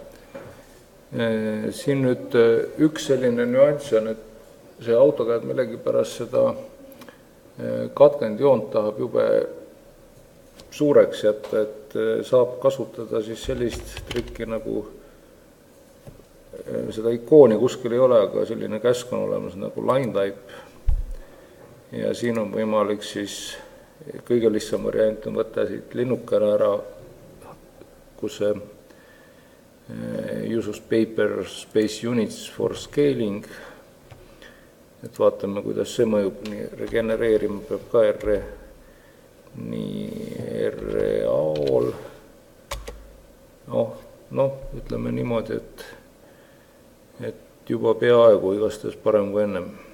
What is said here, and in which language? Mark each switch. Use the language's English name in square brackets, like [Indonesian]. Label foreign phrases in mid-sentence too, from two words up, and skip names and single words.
[Estonian] Siin nüüd üks selline nüanss on, et see AutoCAD millegipärast seda katkend joont tahab jube suureks jätta, et saab kasutada siis sellist trikki nagu seda ikooni kuskil ei ole, aga selline käsk on olemas nagu [English] line type. [Estonian] Ja siin on võimalik siis kõige lihtsam variant on võtta siit linnukene ära, kus see [English] use of paper space units for scaling. [Estonian] Et vaatame, kuidas see mõjub, nii regenereerima peab ka nii R-all. Ütleme niimoodi, et juba peaaegu igastahes parem kui ennem.